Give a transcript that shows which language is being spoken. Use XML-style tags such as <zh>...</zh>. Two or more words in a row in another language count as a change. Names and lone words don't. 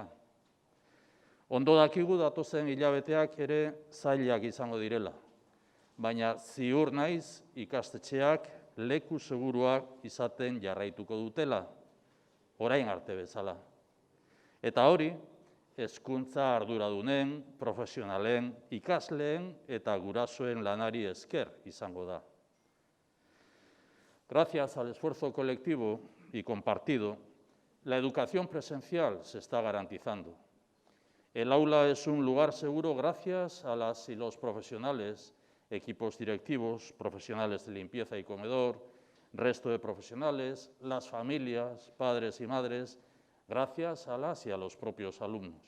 <eu>Ondo dakigu datozen hilabeteak ere zailak izango direla, baina ziur naiz ikastetxeak leku seguruak izaten jarraituko dutela, orain arte bezala. Eta hori, hezkuntza arduradunen, profesionalen, ikasleen eta gurasoen lanari esker izango da.</eu> <es>Gracias al esfuerzo colectivo y compartido, la educación presencial se está garantizando. El aula es un lugar seguro gracias a las y los profesionales, equipos directivos, profesionales de limpieza y comedor, resto de profesionales, las familias, padres y madres, gracias a las y a los propios alumnos.</es>